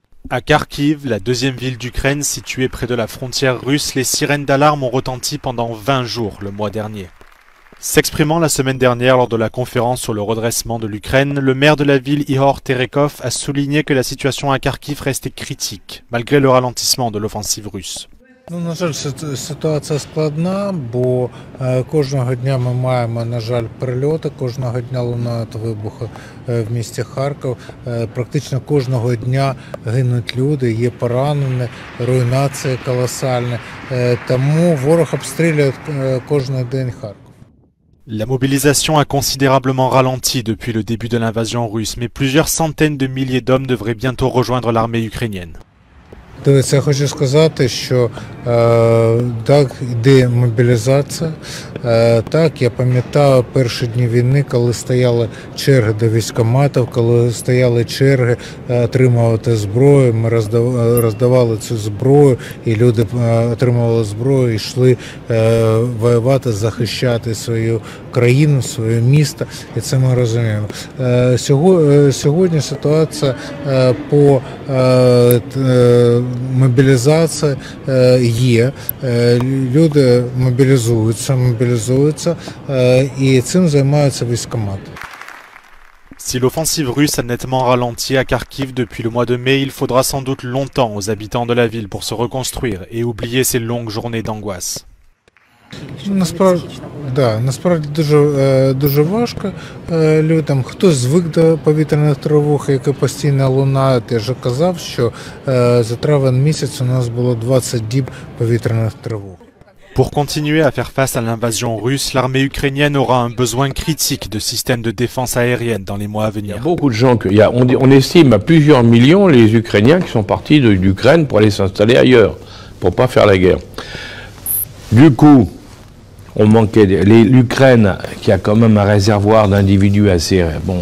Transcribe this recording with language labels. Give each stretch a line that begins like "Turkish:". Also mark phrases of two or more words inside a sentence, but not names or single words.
French: À Kharkiv, la deuxième ville d'Ukraine située près de la frontière russe, les sirènes d'alarme ont retenti pendant 20 jours le mois dernier. S'exprimant la semaine dernière lors de la conférence sur le redressement de l'Ukraine, le maire de la ville Ihor Terekov a souligné que la situation à Kharkiv restait critique, malgré le ralentissement de l'offensive russe.
Ukrainian: На жаль, ситуація складна, бо кожного дня ми маємо, на жаль, прильоти, кожного дня лунають вибухи в місті Харків. Практично кожного дня гинуть люди, є поранені, руйнації колосальні. Тому ворог обстрілює кожен день Харків.
French: La mobilisation a considérablement ralenti depuis le début de l'invasion russe, mais plusieurs centaines de milliers d'hommes devraient bientôt rejoindre l'armée ukrainienne.
Ukrainian: Дивіться, я хочу сказати, що так, йде мобілізація. Так, я пам'ятаю перші дні війни, коли стояли черги до військкоматів, коли стояли черги отримувати зброю, ми роздавали цю зброю, і люди отримували зброю і йшли воювати, захищати свою країну, своє місто, і це ми розуміємо. Сьогодні ситуація по мобілізації є, люди мобілізуються і цим займаються військкомати.
French: Si l'offensive russe a nettement ralenti à Kharkiv depuis le mois de mai, il faudra sans doute longtemps aux habitants de la ville pour se reconstruire et oublier ces longues journées d'angoisse.
Ukrainian: Насправді дуже важко людям. Хтось звик до повітряних тривог, які постійно лунають. Я вже казав, що за травень місяць у нас було 20 діб повітряних тривог.
French: Pour continuer à faire face à l'invasion russe, l'armée ukrainienne aura un besoin critique de systèmes de défense aérienne dans les mois à venir. Il y a beaucoup de gens, on estime à plusieurs millions les Ukrainiens qui sont partis d'Ukraine pour aller s'installer ailleurs, pour pas faire la guerre. Du coup, on manquait l'Ukraine qui a quand même un réservoir d'individus assez bon.